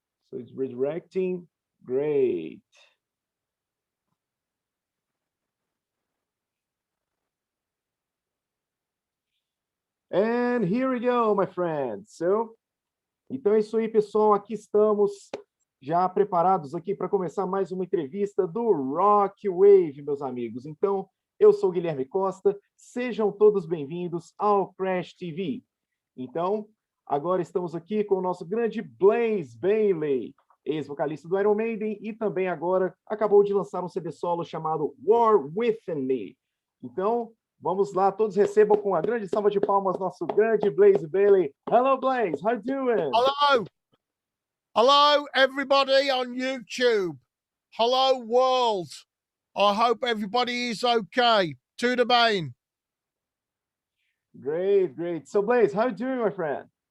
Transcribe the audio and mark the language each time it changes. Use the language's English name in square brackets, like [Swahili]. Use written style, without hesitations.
[English] So it's redirecting. Great. And here we go, my friends. [Portuguese] Então é isso aí, pessoal. Aqui estamos já preparados aqui para começar mais uma entrevista do Rock Wave, meus amigos. Então, eu sou o Guilherme Costa. Sejam todos bem-vindos ao Crash TV. Então, agora estamos aqui com o nosso grande Blaze Bayley, ex-vocalista do Iron Maiden, e também agora acabou de lançar um CD solo chamado War Within Me. Então, vamos lá, todos recebam com uma grande salva de palmas nosso grande Blaze Bayley. [English] Hello, Blaze, how you doing? Hello. Hello, everybody on YouTube. Hello, world. I hope everybody is okay. To the main. Great, great. So, Blaze, how you doing, my friend?